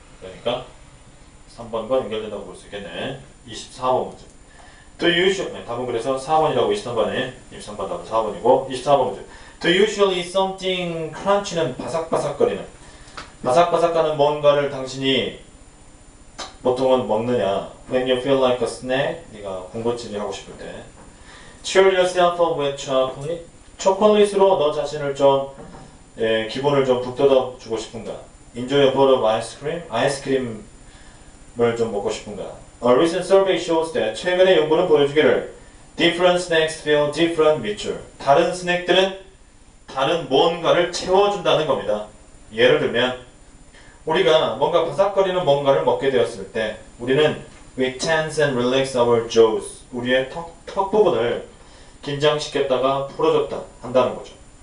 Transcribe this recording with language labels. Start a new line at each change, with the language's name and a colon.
Korean: 그러니까 3번과 연결된다고 볼 수 있겠네. 24번 문제.
English: Do usually,
Korean: 답은 그래서 4번이라고 23번에, 23번 답은 4번이고, 24번 문제.
English: Do usually eat something crunchy
Korean: 는 바삭바삭거리는, 바삭바삭하는 뭔가를 당신이 보통은 먹느냐.
English: When you feel like a snack,
Korean: 네가 군것질이 하고 싶을 때.
English: Cheer yourself up with chocolate,
Korean: 초콜릿으로 너 자신을 좀 기분을 좀 북돋아 주고 싶은가.
English: Enjoy a bowl of ice cream,
Korean: 아이스크림을 좀 먹고 싶은가.
English: A recent survey shows that
Korean: 최근의 연구는 보여주기를
English: different snacks fill different
Korean: 밑줄. 다른 스낵들은 다른 뭔가를 채워준다는 겁니다. 예를 들면 우리가 뭔가 바삭거리는 뭔가를 먹게 되었을 때 우리는
English: we tense and relax our jaws.
Korean: 우리의 턱 부분을 긴장시켰다가 풀어줬다 한다는 거죠.